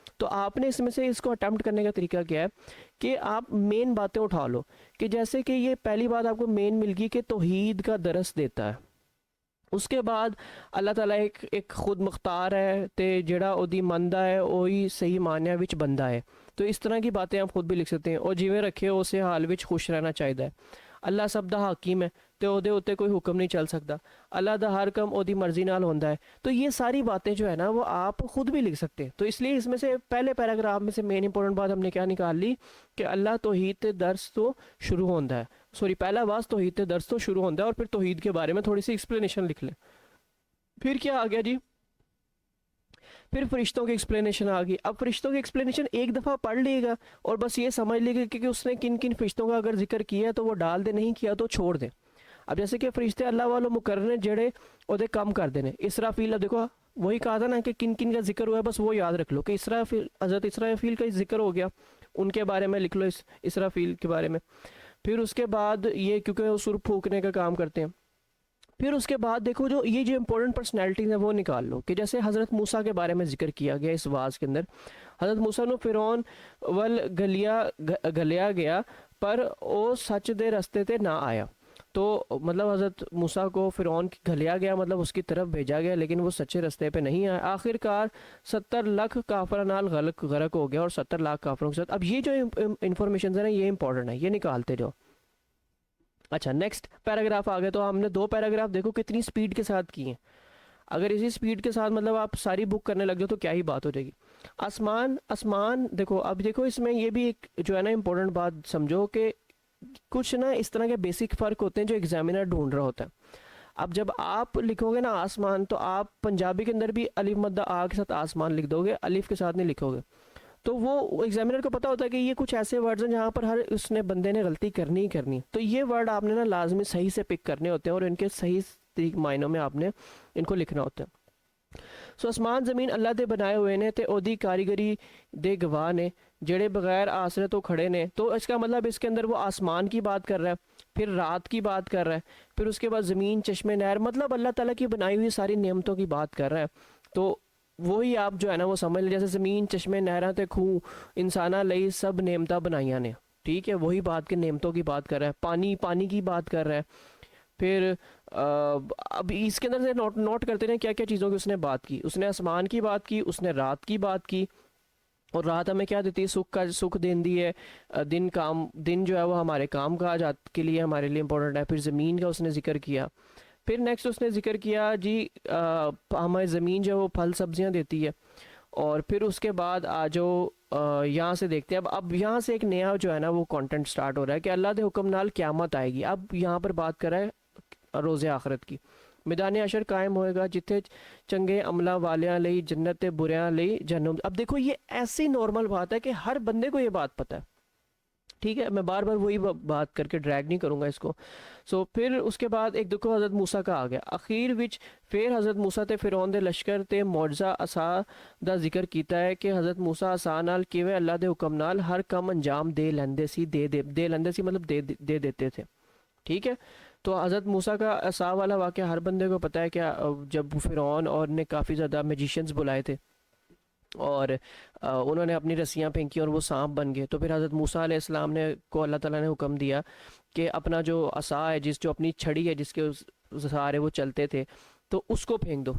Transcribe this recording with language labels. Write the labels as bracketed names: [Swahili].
[Urdu] تو آپ نے اس میں سے اس کو اٹیمپٹ کرنے کا طریقہ کیا ہے کہ آپ مین باتیں اٹھا لو, کہ جیسے کہ یہ پہلی بات آپ کو مین مل گئی کہ توحید کا درس دیتا ہے. [Punjabi] اس کے بعد اللہ تعالیٰ ایک خود مختار ہے تے جڑا او دی مندہ ہے وہی صحیح معنیٰ وچ بندہ ہے. [Urdu] تو اس طرح کی باتیں آپ خود بھی لکھ سکتے ہیں. [Punjabi] اور جیویں رکھے اسے حال وچ خوش رہنا چاہیے. اللہ سب دا حاکم ہے تے او دے اوتے کوئی حکم نہیں چل سکتا. اللہ دا ہر کم او دی مرضی نال ہوندا ہے. [Urdu] تو یہ ساری باتیں جو ہے نا وہ آپ خود بھی لکھ سکتے ہیں. تو اس لیے اس میں سے پہلے پیراگراف میں سے مین امپورٹنٹ بات ہم نے کیا نکال لی [Punjabi] کہ اللہ توحید تے درس تو شروع ہوندا ہے. [Urdu] سوری, [Punjabi] پہلا واز توحید تے درس تو شروع ہوندا ہے [Urdu] اور پھر توحید کے بارے میں تھوڑی سی ایکسپلینیشن لکھ لیں. پھر کیا آ گیا جی, پھر فرشتوں کی ایکسپلینیشن آ گئی. اب فرشتوں کی ایکسپلینیشن ایک دفعہ پڑھ لے گا اور بس یہ سمجھ لے گا کہ اس نے کن کن فرشتوں کا اگر ذکر کیا ہے تو وہ ڈال دے, نہیں کیا تو چھوڑ دیں. [Punjabi] اب جیسے کہ فرشتے اللہ والوں مقرر ہیں جڑے وہ کم کر دینے. [Urdu] اسرافیل, اب دیکھو وہی کہا تھا نا کہ کن کن کا ذکر ہوا ہے, بس وہ یاد رکھ لو کہ اسرافیل, حضرت اسرافیل کا ذکر ہو گیا, ان کے بارے میں لکھ لو اسرافیل کے بارے میں. پھر اس کے بعد یہ کیونکہ وہ سر پھونکنے کا کام کرتے ہیں. پھر اس کے بعد دیکھو جو امپورٹنٹ پرسنالٹیز ہیں وہ نکال لو کہ جیسے حضرت موسیٰ کے بارے میں ذکر کیا گیا اس واز کے اندر. [Punjabi] حضرت موسیٰ نو فرعون ول گلیا گیا پر او سچ دے رستے تے نہ آیا. [Urdu] تو مطلب حضرت موسیٰ کو فرعون گھلیا گیا, مطلب اس کی طرف بھیجا گیا لیکن وہ سچے رستے پہ نہیں آیا. [Punjabi] آخر کار 70 لاکھ کافروں نال غرق ہو گیا [Urdu] اور 70 لاکھ کافروں کے ساتھ. اب یہ جو انفارمیشنز ہیں نا یہ امپورٹنٹ ہے, یہ نکالتے جاؤ. اچھا نیکسٹ پیراگراف آ گئے. تو ہم نے 2 پیراگراف دیکھو کتنی سپیڈ کے ساتھ کی ہیں. اگر اسی سپیڈ کے ساتھ مطلب آپ ساری بک کرنے لگ جاؤ تو کیا ہی بات ہو جائے گی. آسمان دیکھو. اب دیکھو اس میں یہ بھی ایک جو ہے نا امپورٹنٹ بات سمجھو کہ کچھ نا اس طرح کے بیسک فرق ہوتے ہیں جو ایگزامینر ڈھونڈ رہا ہوتا ہے. اب جب آپ لکھو گے نا آسمان تو آپ پنجابی کے اندر بھی الف مدہ آ کے ساتھ آسمان لکھ دو گے, الف کے ساتھ نہیں لکھو گے. تو وہ ایگزامینر کو پتہ ہوتا ہے کہ یہ کچھ ایسے ورڈز ہیں جہاں پر ہر اس نے بندے نے غلطی کرنی ہی کرنی. تو یہ ورڈ آپ نے نا لازمی صحیح سے پک کرنے ہوتے ہیں اور ان کے صحیح معنوں میں آپ نے ان کو لکھنا ہوتا ہے. [Punjabi] سو آسمان زمین اللہ دے بنائے ہوئے نے تے اودی کاریگری دے گواہ نے جڑے بغیر آسرے تو کھڑے نے. [Urdu] تو اس کا مطلب اس کے اندر وہ آسمان کی بات کر رہا ہے, پھر رات کی بات کر رہا ہے, پھر اس کے بعد زمین, چشمے, نہر, مطلب اللہ تعالیٰ کی بنائی ہوئی ساری نعمتوں کی بات کر رہا ہے. تو وہی آپ جو ہے نا وہ سمجھ لیں جیسے [Punjabi] زمین, چشمے, نہراں تے خوں انساناں لئی سب نعمتاں بنائیاں نے. [Urdu] ٹھیک ہے, وہی بات کے نعمتوں کی بات کر رہا ہے. پانی کی بات کر رہا ہے. پھر اب اس کے اندر سے نوٹ کرتے ہیں کیا کیا چیزوں کی اس نے بات کی. اس نے آسمان کی بات کی, اس نے رات کی بات کی, اور رات ہمیں کیا دیتی ہے, سکھ دین دی ہے. دن جو ہے وہ ہمارے کام کاج کے لیے ہمارے لیے امپورٹنٹ ہے. پھر زمین کا اس نے ذکر کیا. پھر نیکسٹ اس نے ذکر کیا جی ہماری زمین جو ہے وہ پھل سبزیاں دیتی ہے. اور پھر اس کے بعد جو یہاں سے دیکھتے ہیں اب یہاں سے ایک نیا جو ہے نا وہ کانٹینٹ سٹارٹ ہو رہا ہے کہ [Punjabi] اللہ دے حکم نال قیامت آئے گی. [Urdu] اب یہاں پر بات کر رہا ہے روز آخرت کی. [Punjabi] میدان حشر قائم ہوئے گا جتھے چنگے عملہ والیاں لئی جنت تے بریاں لئی جہنم. [Urdu] اب دیکھو یہ ایسی نارمل بات ہے کہ ہر بندے کو یہ بات پتہ ہے. ٹھیک ہے, میں بار بار وہی بات کر کے ڈریگ نہیں کروں گا اس کو. سو پھر اس کے بعد ایک دیکھو حضرت موسیٰ کا آ گیا اخیر وچ. [Punjabi] پھر حضرت موسیٰ تے فرعون دے لشکر تے معجزہ عصا دا ذکر کیتا ہے کہ حضرت موسیٰ عصا نال کیویں اللہ دے حکم نال ہر کم انجام دے لیندے سی. دے لیندے سی [Urdu] مطلب دے دیتے تھے. ٹھیک ہے, تو حضرت موسیٰ کا عصا والا واقعہ ہر بندے کو پتہ ہے کہ جب فرعون اور نے کافی زیادہ میجیشینز بلائے تھے اور انہوں نے اپنی رسیاں پھینکی اور وہ سانپ بن گئے. تو پھر حضرت موسیٰ علیہ السلام نے کو اللہ تعالیٰ نے حکم دیا کہ اپنا جو عصا ہے جو اپنی چھڑی ہے جس کے سہارے وہ چلتے تھے تو اس کو پھینک دو.